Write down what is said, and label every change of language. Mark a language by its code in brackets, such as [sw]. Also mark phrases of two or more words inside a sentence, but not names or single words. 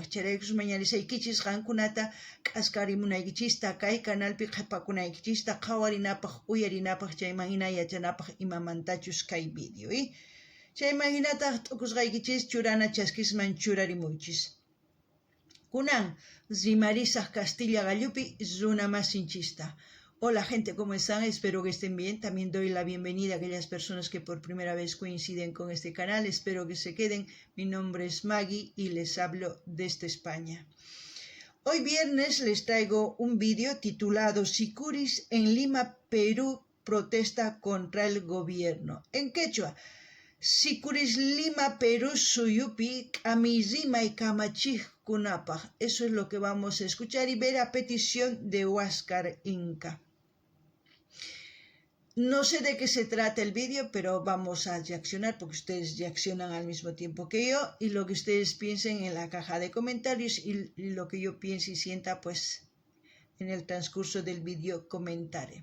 [qu] Chayraykus mañarisaykichis qankunata k'askarimunaykichista kay canalpi qhipakunaykichista qhawarinapaq uyarinapaq chayman hina yachanapaq imamantachus kay video. Chayman hinataq t'ukusqaykichis churana chaskisman churarimuychis. Kunan rimarisaq Castilla Gallupi runa masinchista. [es] Hola gente, ¿cómo están? Espero que estén bien. También doy la bienvenida a aquellas personas que por primera vez coinciden con este canal. Espero que se queden. Mi nombre es Maggie y les hablo desde España. Hoy viernes les traigo un vídeo titulado Sicuris en Lima, Perú, protesta contra el gobierno. En quechua, [qu] Sicuris Lima, Perú, suyupi, k'ami y kamachijkunapaq. [es] Eso es lo que vamos a escuchar y ver a petición de Huáscar Inca. No sé de qué se trata el vídeo, pero vamos a reaccionar porque ustedes reaccionan al mismo tiempo que yo y lo que ustedes piensen en la caja de comentarios y lo que yo piense y sienta, pues en el transcurso del vídeo comentaré.